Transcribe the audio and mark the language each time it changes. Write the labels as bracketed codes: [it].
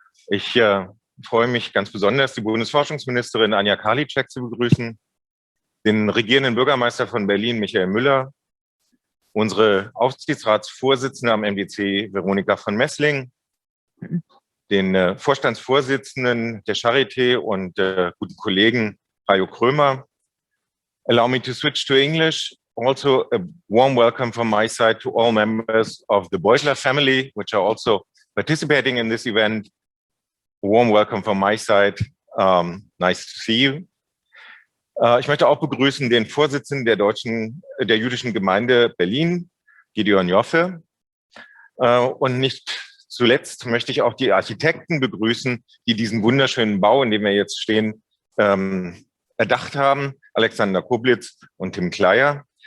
[de] Ich freue mich ganz besonders, die Bundesforschungsministerin Anja Karliczek zu begrüßen, den regierenden Bürgermeister von Berlin, Michael Müller, unsere Aufsichtsratsvorsitzende am MDC, Veronika von Messling, den Vorstandsvorsitzenden der Charité und guten Kollegen Hajo Krömer. [en] Allow me to switch to English. Also a warm welcome from my side to all members of the Beutler family, which are also participating in this event. A warm welcome from my side. Nice to see you. [de] Ich möchte auch begrüßen den Vorsitzenden der jüdischen Gemeinde Berlin, Gideon Joffe. Und nicht zuletzt möchte ich auch die Architekten begrüßen, die diesen wunderschönen Bau, in dem wir jetzt stehen, erdacht haben, Alexander Koblitz und Tim Kleier.